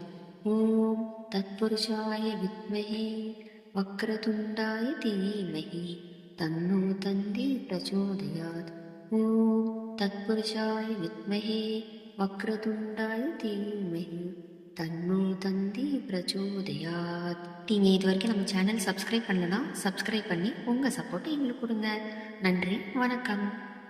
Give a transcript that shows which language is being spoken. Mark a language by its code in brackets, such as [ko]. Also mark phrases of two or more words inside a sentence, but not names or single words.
[sa] ॐ तत्पुरुषाय विद्महे वक्रतुण्डाय धीमहि तन्नो दन्ती प्रचोदयात्। ॐ तत्पुरुषाय विद्महे वक्रतुण्डाय धीमहि तन्नो दन्ती प्रचोदयात्. [ta] நீங்கள் இது வரைக்கும் நம்ம சேனல் சப்ஸ்கிரைப் பண்ணலன்னா சப்ஸ்கிரைப் பண்ணி உங்கள் சப்போர்ட்டை எங்களுக்கு கொடுங்க. நன்றி, வணக்கம்.